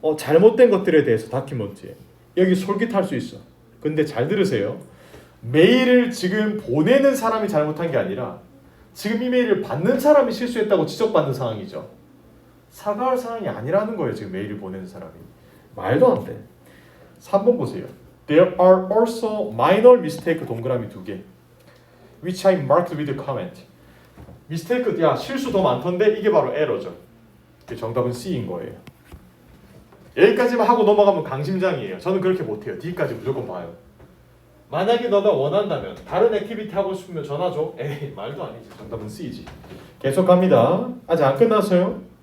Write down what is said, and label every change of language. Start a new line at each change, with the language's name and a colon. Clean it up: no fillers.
Korean: 잘못된 것들에 대해서 다큐멘트에 여기 솔깃할 수 있어. 근데 잘 들으세요. 메일을 지금 보내는 사람이 잘못한 게 아니라 지금 이메일을 받는 사람이 실수했다고 지적받는 상황이죠. 사과할 상황이 아니라는 거예요. 지금 메일을 보내는 사람이. 말도 안 돼. 3번 보세요.
English: There are also minor mistake
Korean: 동그라미 2개.
English: Which I marked with a comment.
Korean: mistake, 야 실수 더 많던데 이게 바로 에러죠. 정답은 C인 거예요. 여기까지만 하고 넘어가면 강심장이에요. 저는 그렇게 못해요. D까지 무조건 봐요. 만약에 너가 원한다면 다른 액티비티 하고 싶으면 전화 줘. 에이 말도 아니지. 정답은 C지. 계속 갑니다. 아직 안 끝났어요.